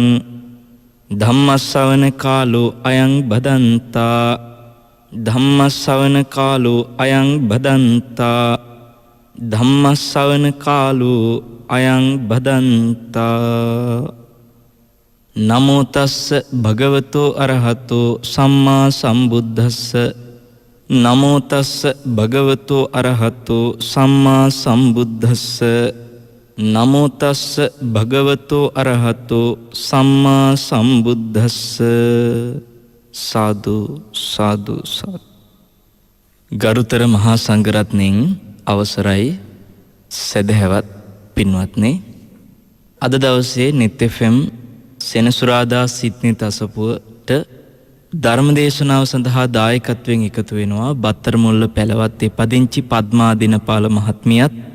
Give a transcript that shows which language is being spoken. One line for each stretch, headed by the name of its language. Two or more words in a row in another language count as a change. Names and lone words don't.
Pali: धम्मश्रवण कालो अयं भदन्ता धम्मश्रवण कालो अयं भदन्ता धम्मश्रवण कालो अयं भदन्ता नमो तस्स भगवतो अरहतो सम्मा सम्बुद्धस्स नमो तस्स भगवतो अरहतो सम्मा सम्बुद्धस्स नमो तस्स भगवतो अरहतो सम्मा सम्बुद्धस्स साधु साधु साधु
Sinhala: ගරුතර මහා සංඝරත්නයන් අවසරයි සදහැවත් පින්වත්නි අද දවසේ NET FM සෙනසුරාදා සිත්නි තසපුවට ධර්මදේශනාව සඳහා දායකත්වයෙන් එකතු වෙනවා බත්තරමුල්ල පැලවත්තේ පදිංචි පද්මා දිනපාල මහත්මියත්